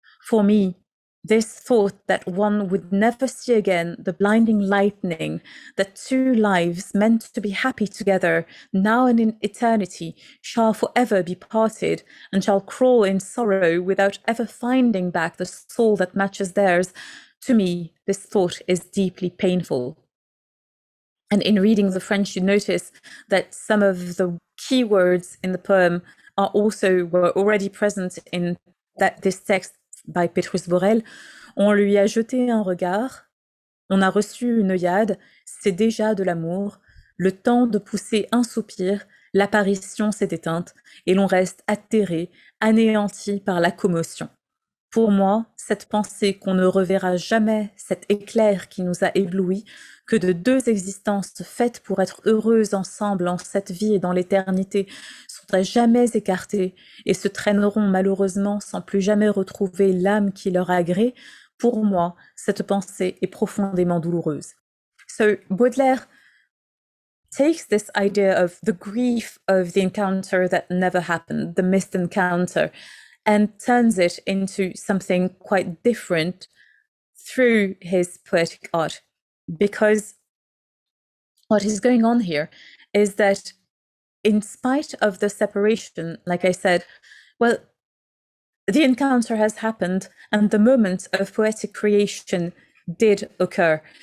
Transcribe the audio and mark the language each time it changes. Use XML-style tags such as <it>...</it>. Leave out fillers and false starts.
<en>For me, this thought that one would never see again the blinding lightning, that two lives meant to be happy together, now and in eternity, shall forever be parted, and shall crawl in sorrow without ever finding back the soul that matches theirs. To me, this thought is deeply painful. And in reading the French, you notice that some of the key words in the poem were already present in this text by Petrus Borel.</en> <fr>On lui a jeté un regard, on a reçu une œillade, c'est déjà de l'amour, le temps de pousser un soupir, l'apparition s'est éteinte et l'on reste atterré, anéanti par la commotion. Pour moi, cette pensée qu'on ne reverra jamais, cet éclair qui nous a éblouis, que de deux existences faites pour être heureuses ensemble en cette vie et dans l'éternité, sont à jamais écartées et se traîneront malheureusement sans plus jamais retrouver l'âme qui leur agrée, pour moi, cette pensée est profondément douloureuse.</fr> <en>So Baudelaire takes this idea of the grief of the encounter that never happened, the missed encounter, and turns it into something quite different through his poetic art. Because what is going on here is that in spite of the separation, like I said, well, the encounter has happened and the moment of poetic creation did occur.</en>